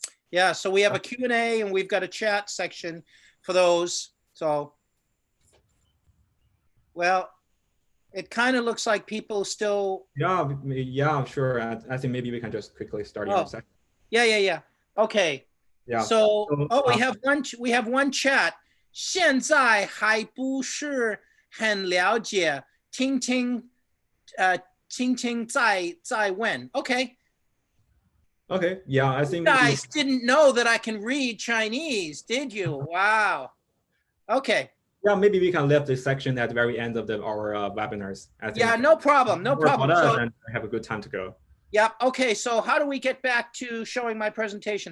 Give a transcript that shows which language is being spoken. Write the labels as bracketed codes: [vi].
[en] Yeah, so we have a Q&A and we've got a chat section for those. So, well, it kind of looks like people still. Yeah, sure. I think maybe we can just quickly start your section. Yeah. Okay. Yeah. So, we have one chat. [zh] 现在还不是很了解，听听再问。 [en] Okay. Okay. Yeah, I think you guys didn't know that I can read Chinese, did you? Wow. Okay. Yeah, maybe we can leave this section at the very end of our webinars. Yeah, no problem, no problem. So, and have a good time to go. Yeah, okay, so how do we get back to showing my presentation?